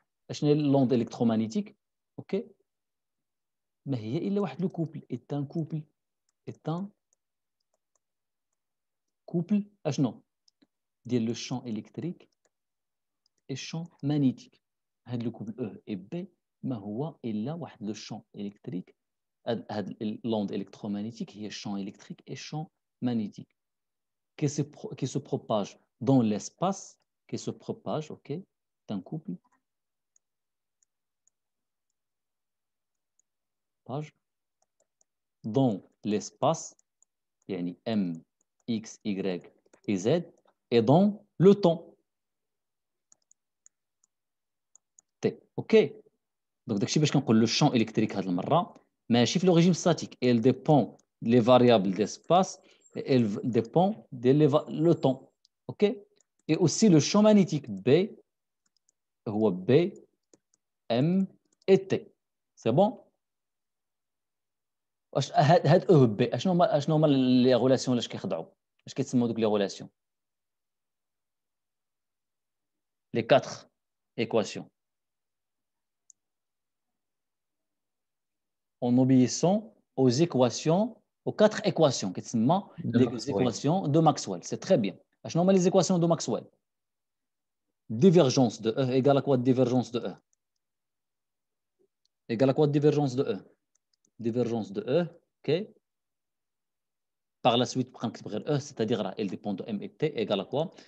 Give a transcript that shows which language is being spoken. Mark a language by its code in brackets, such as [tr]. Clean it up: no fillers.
[ar] اشنا هي [fr] l'onde électromagnétique [ar] ok ما هي الا واحد لو كوبل [fr] est un couple [ar] اشنو ديال لو [fr] champ électrique et champ magnétique. Le couple E et B, [ar] ما هو إلا واحد [fr] le champ électrique. L'onde électromagnétique, il y a champ électrique et champ magnétique qui se propage dans l'espace, qui se propage, ok, d'un couple, dans l'espace, yani M, X, Y et Z, et dans le temps, T, ok. Donc, le champ électrique, mais le régime statique, elle dépend des variables d'espace, et elle dépend le temps, ok. Et aussi le champ magnétique B, B, M et T. C'est bon? [ar] هاد او بي اشنو هما لي غولاسيون اللي كيخضعوا اش كيتسموا دوك لي غولاسيون لي [fr] 4 équations en obéissant aux équations aux 4 équations [ar] كيتسمى [fr] les équations de Maxwell. C'est très bien. [ar] اشنو هما [fr] les équations de Maxwell? Divergence de E égale à quoi divergence de E? Égale à quoi divergence de E? Divergence de E, ok. Par la suite, E, c'est-à-dire elle dépend de M et T, égale à quoi?